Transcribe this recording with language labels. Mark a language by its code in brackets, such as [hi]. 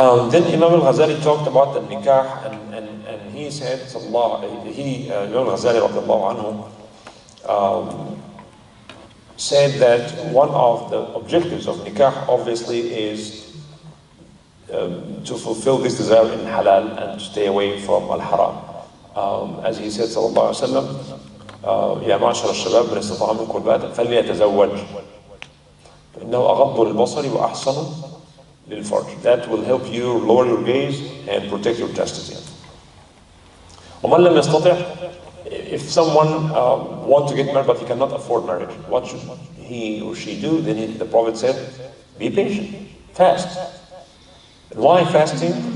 [en] Then Imam al-Ghazali talked about the nikah, and he said, Imam al-Ghazali radiallahu anhu, said that one of the objectives of nikah obviously is to fulfill this desire in halal and to stay away from al-haram. As he said, sallallahu alaihi wasallam, [ar] يا معشر الشباب من استطاع منكم الباءة فليتزوج فإنه أغض للبصر وأحسن للفرج. [en] That will help you lower your gaze and protect your chastity. [ar] ومن لم يستطع, [en] if someone wants to get married but he cannot afford marriage, what should he or she do? Then the Prophet said, be patient, fast. Why fasting?